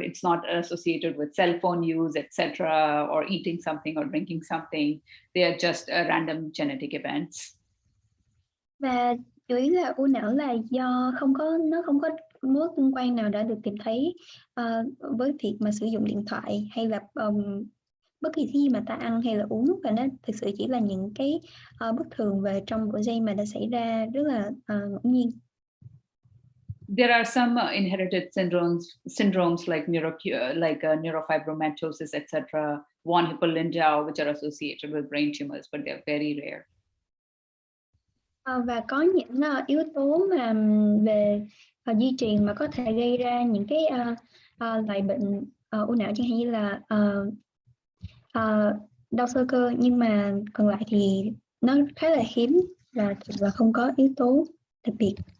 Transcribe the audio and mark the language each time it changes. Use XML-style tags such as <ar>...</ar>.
<en>It's not associated with cell phone use, etc., or eating something or drinking something. They are just random genetic events.</en> <vi>Và chủ yếu là u não là do nó không có mối tương quan nào đã được tìm thấy với việc mà sử dụng điện thoại hay là bất kỳ thứ gì mà ta ăn hay là uống, và nó thực sự chỉ là những cái bất thường về trong bộ gen mà đã xảy ra rất là ngẫu nhiên.</vi> <en>There are some inherited syndromes like neurofibromatosis, etc., von Hippel-Lindau, which are associated with brain tumors, but they're very rare.</en> <vi>Và có những yếu tố mà về di truyền mà có thể gây ra những cái loại bệnh u não, chẳng hạn như là đau sơ cơ, nhưng mà còn lại thì nó khá là hiếm và không có yếu tố đặc biệt.</vi>